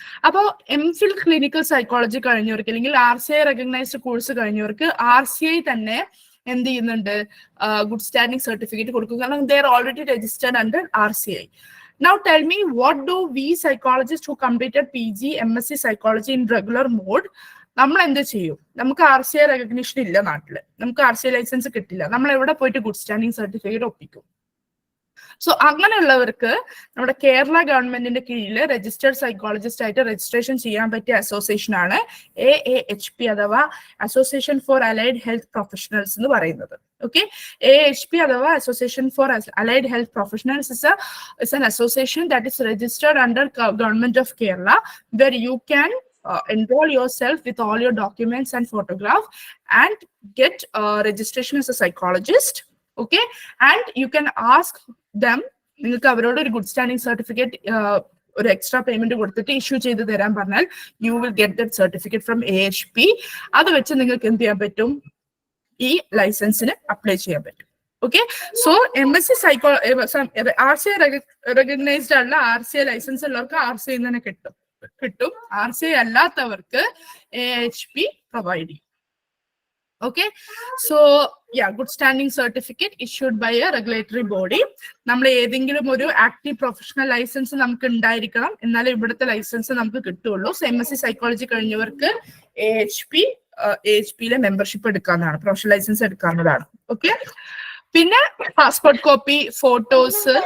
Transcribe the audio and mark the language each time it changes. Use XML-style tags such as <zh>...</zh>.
<ml>അപ്പോൾ MPhil clinical psychology കഴിഞ്ഞവർക്ക് അല്ലെങ്കിൽ RCI recognised course കഴിഞ്ഞവർക്ക് RCI തന്നെ എന്ത് ചെയ്യുന്നുണ്ട്, ഗുഡ് സ്റ്റാൻഡിംഗ് സർട്ടിഫിക്കറ്റ് കൊടുക്കും. കാരണം</ml> <en>They are already registered under RCI. Now tell me, what do we psychologists who completed PG, MSc psychology in regular mode,</en> <ml>നമ്മൾ എന്ത് ചെയ്യും? നമുക്ക് RCI റെക്കഗ്നിഷൻ ഇല്ല നാട്ടില്, നമുക്ക് RCI ലൈസൻസ് കിട്ടില്ല, നമ്മൾ എവിടെ പോയിട്ട് ഗുഡ് സ്റ്റാൻഡിംഗ് സർട്ടിഫിക്കറ്റ് ഒപ്പിക്കും? സോ അങ്ങനെയുള്ളവർക്ക് നമ്മുടെ കേരള ഗവൺമെന്റിന്റെ കീഴിൽ രജിസ്റ്റേർഡ് സൈക്കോളജിസ്റ്റ് ആയിട്ട് രജിസ്ട്രേഷൻ ചെയ്യാൻ പറ്റിയ അസോസിയേഷൻ ആണ് AAHP അഥവാ association for allied health professionals എന്ന് പറയുന്നത്.</ml> <en>Okay, AAHP അഥവാ association for allied health professionals is an association that is registered under government of Kerala, where you can enroll yourself with all your documents and photograph and get registration as a psychologist. Okay, and you can ask them,</en> <ml>നിങ്ങൾക്ക് അവരോട് ഒരു good standing certificate ഒരു extra payment കൊടുത്തിട്ട് issue ചെയ്ത് തരാൻ പറഞ്ഞാൽ</ml> <en>You will get that certificate from AHP.</en> <ml>അത് വെച്ച് നിങ്ങൾക്ക് എന്ത് ചെയ്യാൻ പറ്റും? ഈ ലൈസൻസിന് അപ്ലൈ ചെയ്യാൻ പറ്റും. Okay, so MSc RCI recognised അല്ല, RCI ലൈസൻസ് ഉള്ളവർക്ക് RCI തന്നെ കിട്ടും. RCI അല്ലാത്തവർക്ക് AHP പ്രൊവൈഡ് ചെയ്യും.</ml> <en>Okay, so yeah, good standing certificate issued by a regulatory body.</en> <ml>നമ്മൾ ഏതെങ്കിലും ഒരു ആക്റ്റീവ് പ്രൊഫഷണൽ ലൈസൻസ് നമുക്ക് ഉണ്ടായിരിക്കണം, എന്നാലേ ഇവിടുത്തെ ലൈസൻസ് നമുക്ക് കിട്ടുള്ളൂ. So MSc psychology കഴിഞ്ഞവർക്ക് AHP membership എടുക്കാവുന്നതാണ്, പ്രൊഫഷണൽ ലൈസൻസ് എടുക്കാവുന്നതാണ്. ഓക്കെ, പിന്നെ പാസ്പോർട്ട് കോപ്പി, ഫോട്ടോസ്.</ml>